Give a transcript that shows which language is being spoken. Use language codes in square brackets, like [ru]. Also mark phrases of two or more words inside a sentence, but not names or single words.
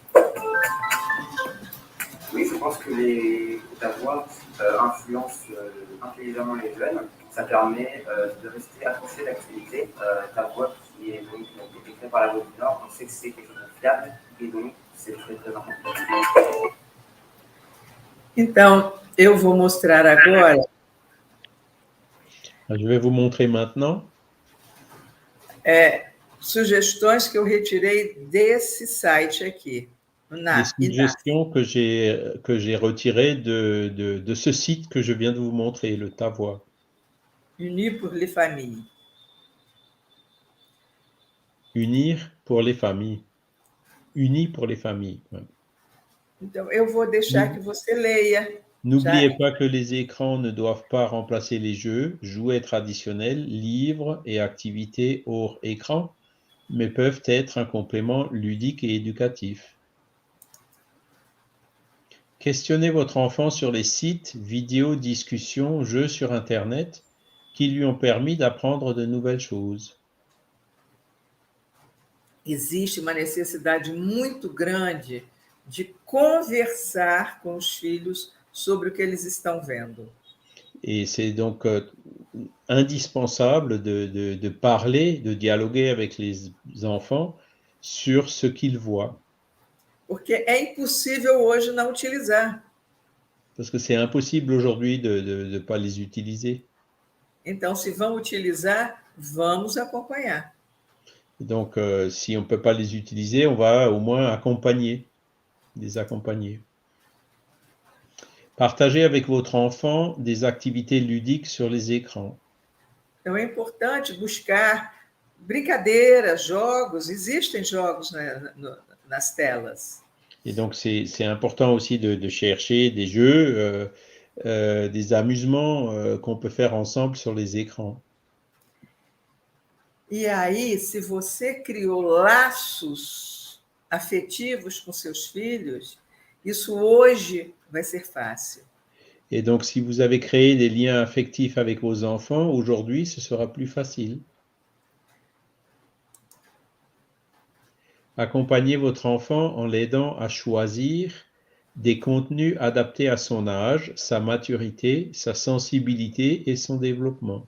[fr] Oui, je pense que ta voix influence intelligemment les jeunes. Ça permet de rester accroché à l'actualité. Ta voix qui est donc écrite par la Voix du Nord, on sait que c'est quelque chose de fiable et donc c'est très très important. [pt] Então, eu vou mostrar agora [fr] Je vais vous montrer maintenant [pt] sugestões que eu retirei desse site aqui. [fr] des suggestions que j'ai retirées de ce site que je viens de vous montrer, le Ta Voix. Unir pour les familles. Unir pour les familles. Unis pour les familles. Ouais. [pt] Então, eu vou deixar que você leia. [fr] N'oubliez pas que les écrans ne doivent pas remplacer les jeux, jouets traditionnels, livres et activités hors écran, mais peuvent être un complément ludique et éducatif. Questionnez votre enfant sur les sites, vidéos, discussions, jeux sur Internet qui lui ont permis d'apprendre de nouvelles choses. [pt] Existe uma necessidade muito grande de conversar com os filhos sobre o que eles estão vendo. [fr] Et c'est donc indispensable de parler, de dialoguer avec les enfants sur ce qu'ils voient. [pt] Porque é impossível hoje não utilizar. [fr] Parce que c'est impossible aujourd'hui de ne pas les utiliser. [pt] Então, se vão utilizar, vamos acompanhar. [fr] Donc, si on ne peut pas les utiliser, on va au moins les accompagner. Partagez avec votre enfant des activités ludiques sur les écrans. [pt] Então, é importante buscar brincadeiras, jogos. Existem jogos nas telas. [fr] Et donc, c'est important aussi de chercher des jeux, des amusements qu'on peut faire ensemble sur les écrans. [pt] E aí, se você criou laços afetivos com seus filhos, isso hoje vai ser fácil. [fr] Et donc, si vous avez créé des liens affectifs avec vos enfants, aujourd'hui, ce sera plus facile. Accompagnez votre enfant en l'aidant à choisir des contenus adaptés à son âge, sa maturité, sa sensibilité et son développement.